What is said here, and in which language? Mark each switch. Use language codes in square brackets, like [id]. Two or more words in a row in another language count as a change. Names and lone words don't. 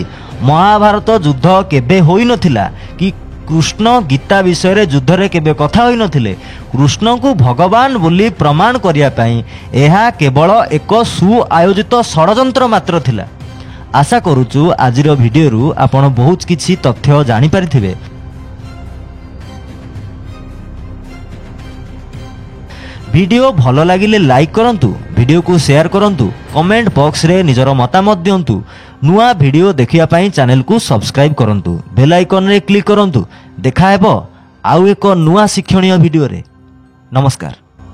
[or] ମହାଭାରତ ଯୁଦ୍ଧ କେବେ ହୋଇନଥିଲା କି କୃଷ୍ଣ ଗୀତା ବିଷୟରେ ଯୁଦ୍ଧରେ କେବେ କଥା ହୋଇନଥିଲେ। କୃଷ୍ଣଙ୍କୁ ଭଗବାନ ବୋଲି ପ୍ରମାଣ କରିବା ପାଇଁ ଏହା କେବଳ ଏକ ସୁଆୟୋଜିତ ଷଡ଼ଯନ୍ତ୍ର ମାତ୍ର ଥିଲା। ଆଶା କରୁଛୁ ଆଜିର ଭିଡ଼ିଓରୁ ଆପଣ ବହୁତ କିଛି ତଥ୍ୟ ଜାଣିପାରିଥିବେ। ଭିଡିଓ ଭଲ ଲାଗିଲେ ଲାଇକ କରନ୍ତୁ, ଭିଡିଓକୁ ସେୟାର କରନ୍ତୁ, କମେଣ୍ଟ ବକ୍ସରେ ନିଜର ମତାମତ ଦିଅନ୍ତୁ। ନୂଆ ଭିଡିଓ ଦେଖିବା ପାଇଁ ଚ୍ୟାନେଲକୁ ସବସ୍କ୍ରାଇବ କରନ୍ତୁ, ବେଲ ଆଇକନରେ କ୍ଲିକ କରନ୍ତୁ। দেখা ହେବ ଆଉ ଏକ ନୂଆ ଶିକ୍ଷଣୀୟ ଭିଡ଼ିଓରେ। ନମସ୍କାର।